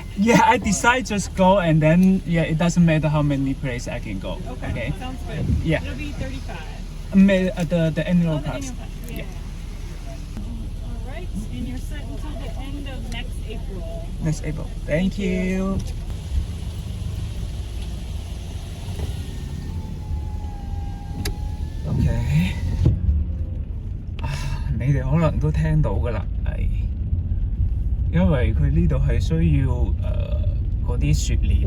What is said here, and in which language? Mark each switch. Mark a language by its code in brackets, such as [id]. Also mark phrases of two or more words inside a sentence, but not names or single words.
[en] yeah, I decide just go and then yeah, it doesn't matter how many places I can go. Okay, sounds good. Yeah. It'll be 35. The annual Oh, the pass. annual pass. Yeah. All right, and you're set until the end of next April. Next April. Thank you. OK。 [yue] 你哋可能都聽到㗎啦，係因為佢呢度係需要嗰啲雪鏈。